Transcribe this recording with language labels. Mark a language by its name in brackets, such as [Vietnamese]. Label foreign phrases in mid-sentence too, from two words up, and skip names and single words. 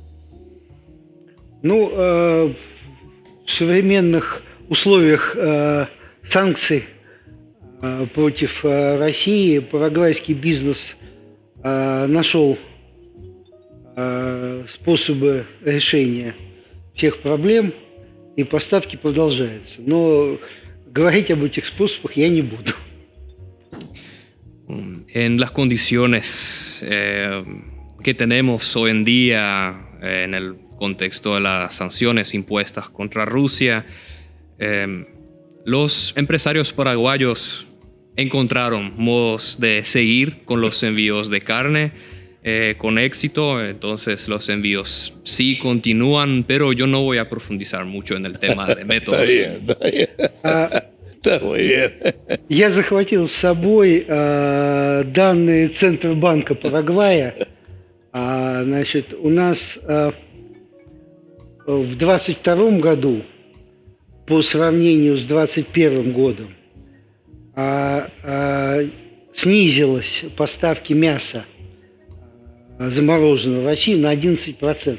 [Russian] Ну, в современных условиях санкций против России парагвайский бизнес нашел способы решения всех проблем, и поставки продолжаются. Но говорить об этих способах я не буду. [Spanish] En las condiciones que tenemos hoy en día, en el contexto de las sanciones impuestas contra Rusia, los empresarios paraguayos encontraron modos de seguir con los envíos de carne con éxito. Entonces los envíos sí continúan, pero yo no voy a profundizar mucho en el tema de métodos. Está bien. Está muy bien. [Russian] Я захватил с собой данные Центробанка Парагвая. Значит, у нас в 2022 году по сравнению с 2021 годом снизилось поставки мяса замороженного в Россию на 11%.